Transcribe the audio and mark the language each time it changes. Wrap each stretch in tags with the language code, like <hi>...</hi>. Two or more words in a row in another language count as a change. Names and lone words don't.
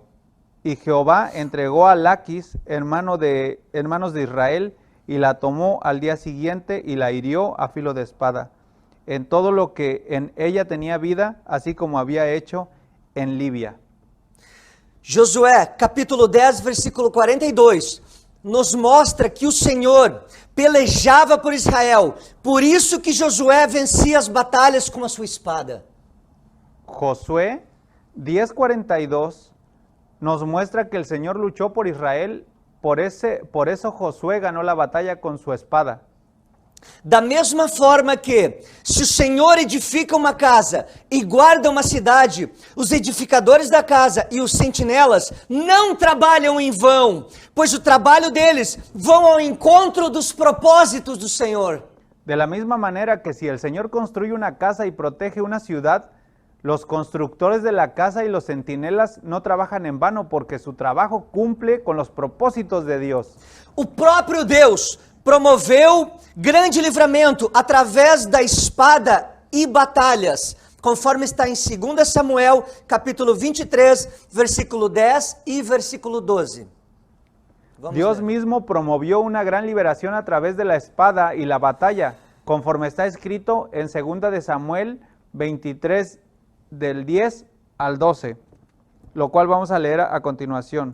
<es>Y Jehová entregó a Laquis en manos de Israel y la tomó al día siguiente y la hirió a filo de espada, en todo lo que en ella tenía vida, así como había hecho en Libia.</es> <pt>Josué, capítulo 10, versículo 42, nos mostra que o Senhor pelejava por Israel, por isso que Josué vencia as batalhas com a sua espada.</pt> <es>Josué 10:42 nos muestra que el Señor luchó por Israel, por eso Josué ganó la batalla con su espada.</es> <pt>Da mesma forma que, se o Senhor edifica uma casa e guarda uma cidade, os edificadores da casa e os sentinelas não trabalham em vão, pois o trabalho deles vão ao encontro dos propósitos do Senhor.</pt> <es>De la misma manera que si el Señor construye una casa y protege una ciudad, los constructores de la casa y los centinelas no trabajan en vano porque su trabajo cumple con los propósitos de Dios.</es> <pt>O próprio Deus promoveu grande livramento através da espada e batalhas, conforme está em 2 Samuel, capítulo 23, versículo 10 e versículo 12.</pt> <es>Dios mismo promovió una gran liberación a través de la espada y la batalla, conforme está escrito en 2 de Samuel 23, del 10 al 12, lo cual vamos a leer a continuación.</es>